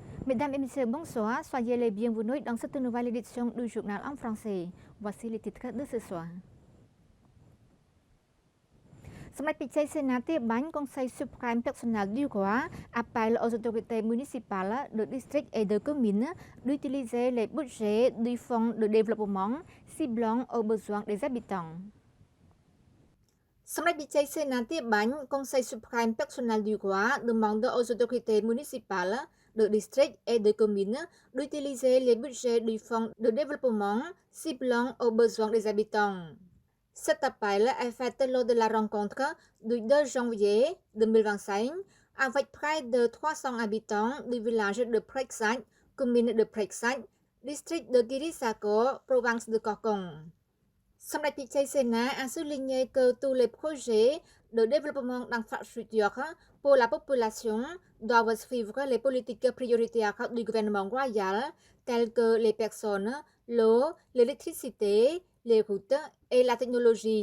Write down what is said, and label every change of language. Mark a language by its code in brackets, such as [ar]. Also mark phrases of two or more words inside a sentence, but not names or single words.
[fr] Mesdames et messieurs, bonsoir. Soyez les bienvenus dans cette nouvelle édition du journal en français. Voici les titres de ce soir. សម្ដេចពិជ័យសេនាធាបាញ់ Conseil suprême personnel du roi appelle aux autorités municipales de district et de communes d'utiliser les budgets du fonds de développement ciblant aux besoins des habitants. សម្ដេចពិជ័យសេនាធាបាញ់ Conseil suprême personnel du roi demande aux autorités municipales de district et de communes d'utiliser les budgets du fonds de développement ciblant aux besoins des habitants. Cet appel est fait lors de la rencontre du 2 janvier 2025 avec près de 300 habitants du village de Prexac, commune de Prexac, district de Kirisako, province de Kokong. សម្ដេចពិជ័យសេនា a souligné que tous les projets de développement d'infrastructures pour la population doivent suivre les politiques prioritaires du gouvernement royal telles que les personnes, l'eau, l'électricité, les routes et la technologie.